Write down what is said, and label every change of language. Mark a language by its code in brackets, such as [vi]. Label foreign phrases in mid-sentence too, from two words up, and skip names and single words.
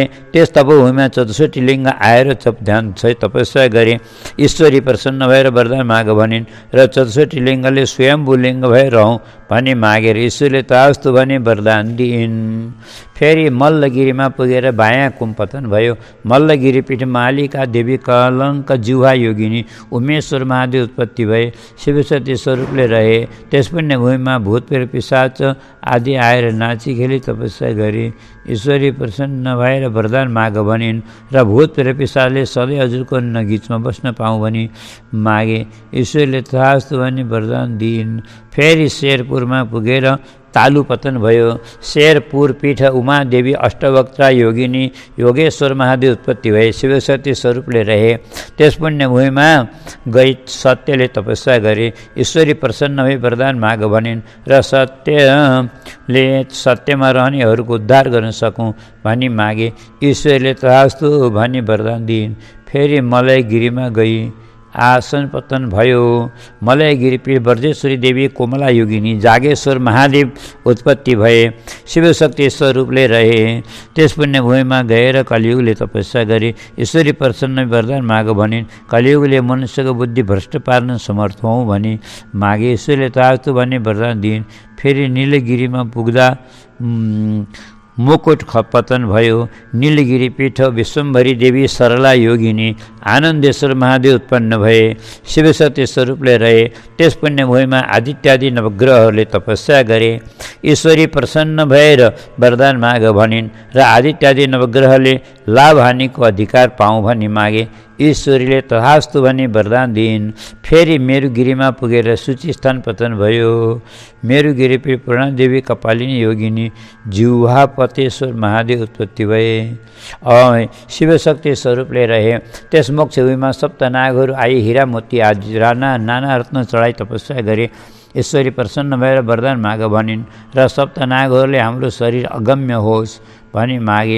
[ne] त्यस तपोभूमिमा 64 लिङ्ग आएर ध्यान सहित तपस्या गरे। ईश्वरी प्रसन्न भएर वरदान माग भनिन् र 64 लिङ्गले स्वयम्भू लिङ्ग भएर रहौँ भनी मागेर ईश्वरले तथास्तु भनी वरदान दिइन्। फेरि मल्लगिरीमा पुगेर बायाँ कुम्पतन भयो। मल्लगिरी पीठ मालिका देवी कलङ्क जिह्वा योगिनी उमेश्वर महादेव उत्पत्ति भए। शिवशक्ति स्वरूपले रहे। त्यस पुण्य भूमिमा भूत प्रेत पिशाच आदि आएर नाची खेली तपस्या गरे। ईश्वरी प्रसन्न भएर वरदान माग भनिन् र भूत प्रेत पिशाचले सधैँ हजुरको नगिचमा बस्न पाऊँ भनी मागे। ईश्वरले तथास्तु भनी वरदान दिइन्। फेरि शेरपुरमा पुगेर तालु पतन भयो। शेरपुर पीठ उमादेवी अष्टवक्त्रा योगिनी योगेश्वर महादेव उत्पत्ति भए। शिवशक्ति स्वरूपले रहे। त्यस पुण्य भूमिमा गई सत्यले तपस्या गरे। ईश्वरी प्रसन्न भई वरदान माग भनिन् र सत्यले सत्यमा रहनेहरूको उद्धार गर्न सकौँ भनी मागे। ईश्वरले तथास्तु भनी वरदान दिइन्। फेरि मलयगिरीमा गई आसन पतन भयो। मलयगिरी पीठ ब्रजेश्वरी देवी कोमला योगिनी जागेश्वर महादेव उत्पत्ति भए। शिवशक्ति स्वरूपले रहे। त्यस पुण्य भूमिमा गएर कलियुगले तपस्या गरे। ईश्वरी प्रसन्न वरदान माग भनिन्। कलियुगले मनुष्यको बुद्धि भ्रष्ट पार्न समर्थ हौँ भनी मागे। ईश्वरले तथास्तु भनी वरदान दिइन्। फेरि नीलगिरीमा पुग्दा मुकुट पतन भयो। नीलगिरी पीठ विश्वम्भरी देवी सरला योगिनी आनन्देश्वर महादेव उत्पन्न भए। शिवशक्ति स्वरूपले रहे। त्यस पुण्य भूमिमा आदित्यादि नवग्रहहरूले तपस्या गरे। ईश्वरी प्रसन्न भएर वरदान माग भनिन् र आदित्यादि नवग्रहले लाभ हानिको अधिकार पाऊँ भनी मागे। ईश्वरीले तथास्तु भनी वरदान दिइन्। फेरि मेरुगिरीमा पुगेर सूची स्थान पतन भयो। मेरुगिरी पीठ पूर्णादेवी कपालिनी योगिनी जिह्वापतेश्वर महादेव उत्पत्ति भए। शिवशक्ति स्वरूपले रहे। त्यस मोक्ष भूमिमा सप्तनागहरू आई हीरा मोती आदि नाना रत्न चढाई तपस्या गरे। ईश्वरी प्रसन्न भएर वरदान माग भनिन् र सप्तनागहरूले हाम्रो शरीर अगम्य होस् भनी मागे।